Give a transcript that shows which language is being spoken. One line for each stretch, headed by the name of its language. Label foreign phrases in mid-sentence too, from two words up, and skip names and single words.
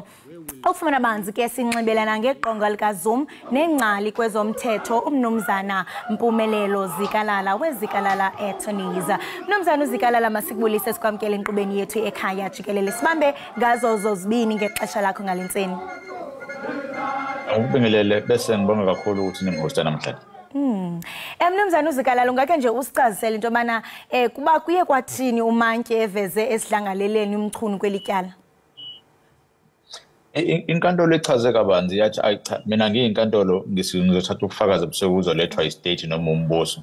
Xhosa: Ukufumana banzi ke sinxibelana ngeqonga lika Zuma nengcali kwezomthetho umnumzana Mpumelelo Zikalala wezikalala attorneys. Mnumzana uZikalala masikubulise sikwamkele enkqubeni yethu ekhaya Jikelele. Sibambe ngazo zozibini ngexesha lakho ngalentseni.
Zulu: Ngibingelele bese ngibonga kakhulu ukuthi ningihosta namhlanje.
Xhosa: Mnumzana uZikalala ungake nje usicazisele into mana kuba kuye kwathini uMantyi eveze esidlangaleleni umchunu kwelityala.
Zulu: Inkantolo echaze kabanzi yathi ayicha mina ngiyinkantolo ngizothatha ubufakazi obusokuzolethwa istate noma umbuso.